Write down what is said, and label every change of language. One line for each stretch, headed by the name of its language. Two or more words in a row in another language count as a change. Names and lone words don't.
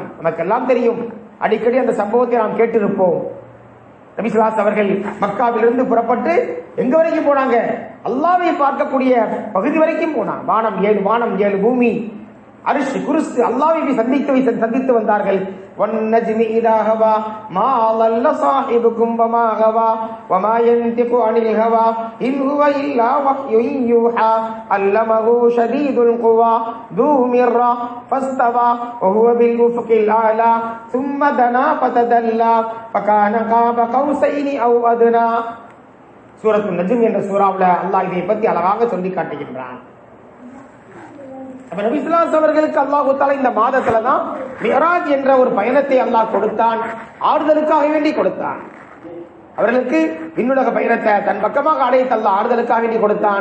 Tamil: நமக்கு எல்லாம் தெரியும், அடிக்கடி அந்த சம்பவத்தை நாம் கேட்டிருப்போம். நபி
Arabic: صلى الله عليه
Tamil: அவர்கள் மக்காவிலிருந்து புறப்பட்டு எங்க வரைக்கும் போனாங்க? அல்லாஹ்வை பார்க்கக்கூடிய பகுதி வரைக்கும் போனாங்க. வானம் 7 பூமி,
Arabic: عرش كرسي,
Tamil: அல்லாஹ்வை சந்தித்து வந்தார்கள்.
Arabic: والنجم إذا هوى ما ضل صاحبكم وما غوى وما ينطق عن الهوى إن هو إلا وحي يوحى علمه شديد القوى ذو مرة فاستوى وهو بالأفق الأعلى ثم دنا فتدلى فكان قاب قوسين أو أدنى.
Tamil: சூரத்துன் நஜ்ம் என்ற சூறாவுல அல்லாஹ் இதை பற்றி அழகாக சொல்லி காட்டுகின்றான். நபி
Arabic: صلى الله عليه
Tamil: அவர்களுக்கு
Arabic: الله تعالى
Tamil: இந்த மாதத்துல தான் மிஅராஜ் என்ற ஒரு பயணத்தை அல்லாஹ் கொடுத்தான். ஆறுதலுக்காக வேண்டி கொடுத்தான். அவர்களுக்கு விண்ணுலக பயணத்தை தன் பக்கமாக அழைத்து அல்லாஹ் ஆறுதலுக்காக வேண்டி கொடுத்தான்.